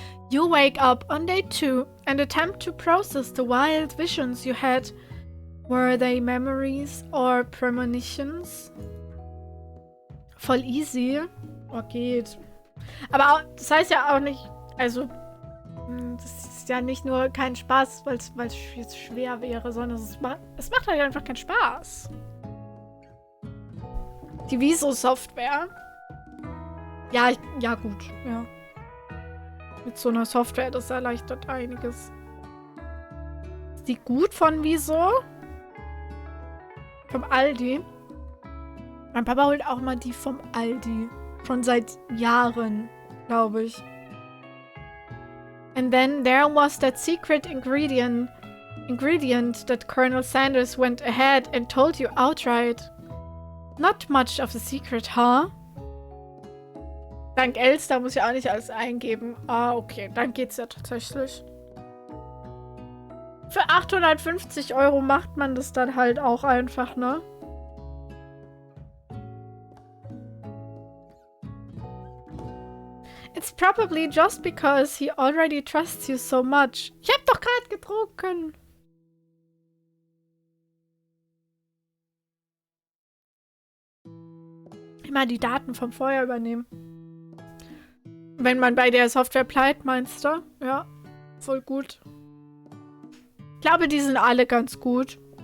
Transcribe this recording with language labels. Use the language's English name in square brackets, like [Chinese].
[English] You wake up on day 2 and attempt to process the wild visions you had. Were they memories or premonitions? [German] Voll easy. Oh, geht. Aber auch, das heißt ja auch nicht, also, das ist ja nicht nur kein Spaß, weil es jetzt schwer wäre, sondern es macht halt einfach keinen Spaß. Die Viso-Software. Ja, ja gut, ja. Mit so einer Software, das erleichtert einiges. Ist die gut von Wieso? Vom Aldi? Mein Papa holt auch mal die vom Aldi. Schon seit Jahren, glaube ich. [English] And then there was that secret ingredient that Colonel Sanders went ahead and told you outright. Not much of a secret, huh? [German] Dank Elster muss ich auch nicht alles eingeben. Ah, okay. Dann geht's ja tatsächlich. Für 850 € macht man das dann halt auch einfach, ne? [English] It's probably just because he already trusts you so much. [German] Ich hab doch gerade getrunken. Immer die Daten vom Vorher übernehmen. Wenn man bei der Software bleibt, meinst du? Ja, voll gut. Ich glaube, die sind alle ganz gut.